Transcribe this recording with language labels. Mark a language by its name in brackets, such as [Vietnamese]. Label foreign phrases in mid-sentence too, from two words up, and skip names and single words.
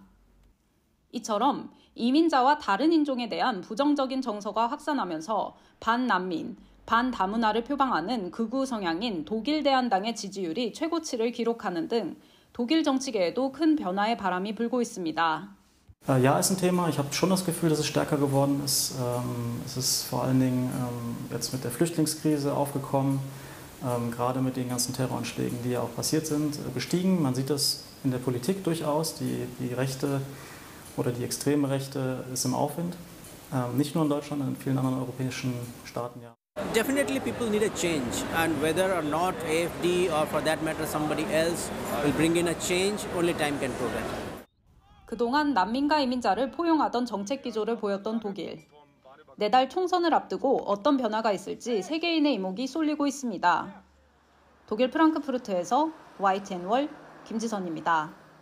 [Korean] 이처럼 이민자와 다른 인종에 대한 부정적인 정서가 확산하면서 반난민, 반다문화를 표방하는 극우 성향인 독일 대한당의 지지율이 최고치를 기록하는 등 독일 정치계에도 큰 변화의 바람이 불고 있습니다. [German] Ja, ist ein Thema. Ich habe schon das Gefühl, dass es stärker geworden ist. Es ist vor allen Dingen jetzt mit der Flüchtlingskrise aufgekommen. Gerade mit den ganzen Terroranschlägen, die ja auch passiert sind, gestiegen. Man sieht das in der Politik durchaus. Die Rechte oder die extreme Rechte ist im Aufwind. Nicht nur in Deutschland, sondern in vielen anderen europäischen Staaten. Ja. [English] Definitely people need a change, and whether or not AfD or for that matter somebody else will bring in a change, only time can prove it. [Korean] 그동안 난민과 이민자를 포용하던 정책 기조를 보였던 독일. 내달 총선을 앞두고 어떤 변화가 있을지 세계인의 이목이 쏠리고 있습니다. 독일 프랑크푸르트에서 YTN 월 김지선입니다.